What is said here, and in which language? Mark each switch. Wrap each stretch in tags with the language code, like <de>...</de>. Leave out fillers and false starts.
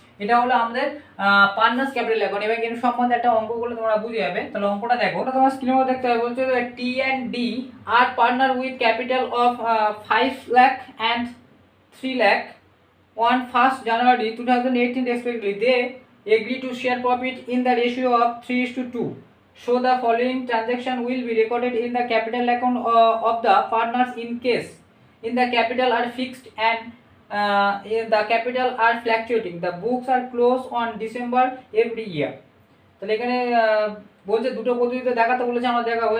<bn>এটা হলো আমাদের পার্টনার্স ক্যাপিটাল অ্যাকাউন্ট। এবার এর সম্বন্ধে একটা অঙ্ক করলে তোমরা বুঝে যাবে। তাহলে অঙ্কটা দেখো, ওটা তোমার স্ক্রিনের মধ্যে দেখতে হবে, বলছে</bn> <en>T and D are partner with capital of 5 lakh and 3 lakh on 1st January 2018 respectively. They agree to share profit in the ratio of 3:2. So the following transaction will be recorded in the capital account of the partners in case in the capital are fixed and in the capital are fluctuating. The books are closed on December every year.</en> <bn>তাহলে এখানে বলছে দুটো পদ্ধতিতে দেখাতে বলেছে, আমরা দেখাবো।</bn>